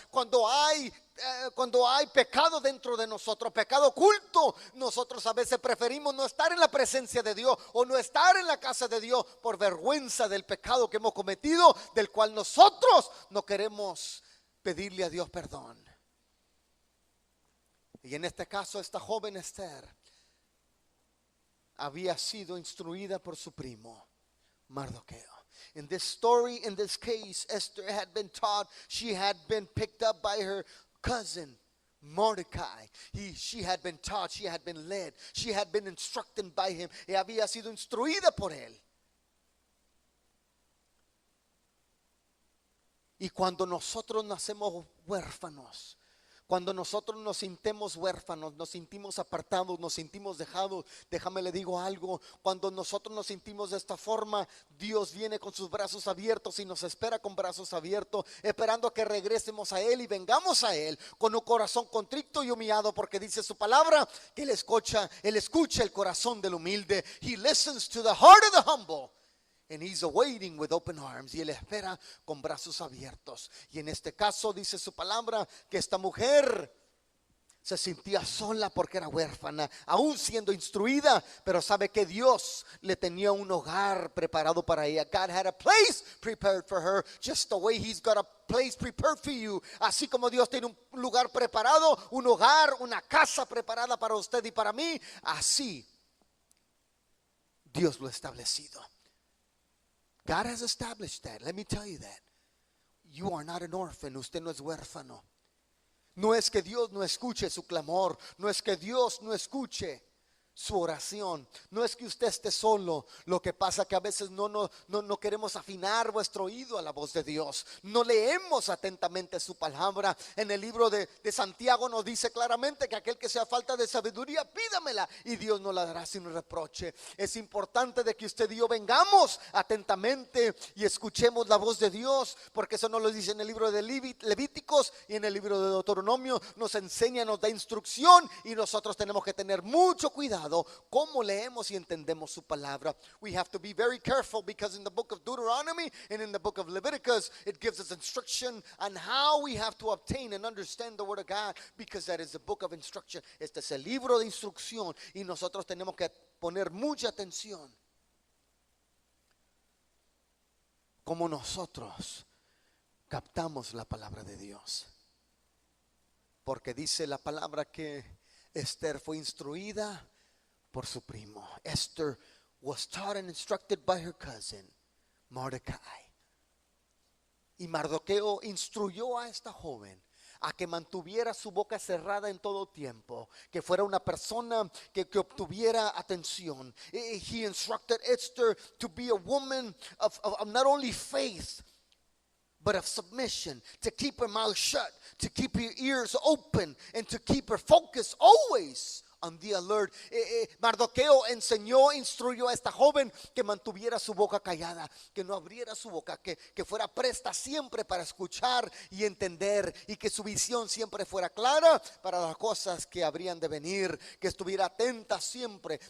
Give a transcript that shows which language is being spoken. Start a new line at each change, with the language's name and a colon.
Spanish: Cuando hay pecado dentro de nosotros, pecado oculto, nosotros a veces preferimos no estar en la presencia de Dios o no estar en la casa de Dios por vergüenza del pecado que hemos cometido, del cual nosotros no queremos pedirle a Dios perdón. Y en este caso, esta joven Esther había sido instruida por su primo Mardoqueo.
English: In this story, in this case, Esther had been taught, she had been picked up by her cousin Mordecai. She had been taught, she had been led, she had been instructed by him.
Spanish: Había sido instruida por él. Y cuando nosotros nacemos huérfanos, cuando nosotros nos sentimos huérfanos, nos sentimos apartados, nos sentimos dejados, déjame le digo algo, cuando nosotros nos sentimos de esta forma, Dios viene con sus brazos abiertos y nos espera con brazos abiertos, esperando a que regresemos a Él y vengamos a Él con un corazón contrito y humillado, porque dice su palabra que Él escucha el corazón del humilde.
English: He listens to the heart of the humble. And he's awaiting with open arms.
Spanish: Y él espera con brazos abiertos. Y en este caso dice su palabra que esta mujer se sentía sola porque era huérfana, aún siendo instruida, pero sabe que Dios le tenía un hogar preparado para ella.
English: God had a place prepared for her, just the way He's got a place prepared for you.
Spanish: Así como Dios tiene un lugar preparado, un hogar, una casa preparada para usted y para mí, así Dios lo ha establecido.
English: God has established that. Let me tell you that. You are not an orphan.
Spanish: Usted no es huérfano. No es que Dios no escuche su clamor. No es que Dios no escuche su oración. No es que usted esté solo. Lo que pasa que a veces no queremos afinar vuestro oído a la voz de Dios. No leemos atentamente su palabra. En el libro de Santiago nos dice claramente que aquel que sea falta de sabiduría, pídamela y Dios no la dará sin reproche. Es importante de que usted y yo vengamos atentamente y escuchemos la voz de Dios, porque eso nos lo dice en el libro de Levíticos y en el libro de Deuteronomio. Nos enseña, nos da instrucción y nosotros tenemos que tener mucho cuidado cómo leemos y entendemos su palabra.
English: We have to be very careful, because in the book of Deuteronomy and in the book of Leviticus, it gives us instruction on how we have to obtain and understand the word of God, because that is the book of instruction.
Spanish: Este es el libro de instrucción y nosotros tenemos que poner mucha atención cómo nosotros captamos la palabra de Dios, porque dice la palabra que Esther fue instruida por su primo.
English: Esther was taught and instructed by her cousin Mordecai.
Spanish: Y Mardoqueo instruyó a esta joven a que mantuviera su boca cerrada en todo tiempo, que fuera una persona que obtuviera atención.
English: He instructed Esther to be a woman of not only faith, but of submission, to keep her mouth shut, to keep her ears open, and to keep her focus always on the alert.
Spanish: Mardoqueo instruyó a esta joven que mantuviera su boca callada, que no abriera su boca, que fuera presta siempre para escuchar y entender, y que su visión siempre fuera clara para las cosas que habrían de venir, que estuviera atenta siempre.